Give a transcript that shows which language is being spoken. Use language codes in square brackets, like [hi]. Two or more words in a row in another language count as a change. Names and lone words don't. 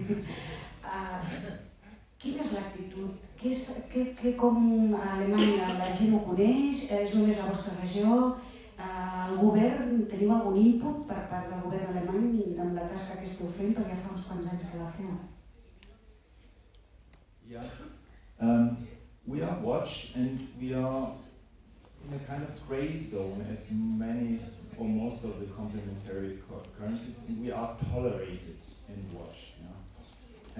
[ca] Quina és l'actitud? Com a Alemanya la gent ho coneix? És només la vostra regió? El govern, teniu algun input per part del govern alemany amb la tasca que esteu fent, perquè fa uns quants anys que la feu? [en] Yeah. We are watched and we are in a kind of gray zone as many or most of the complementary currencies, and we are tolerated and watched. Yeah?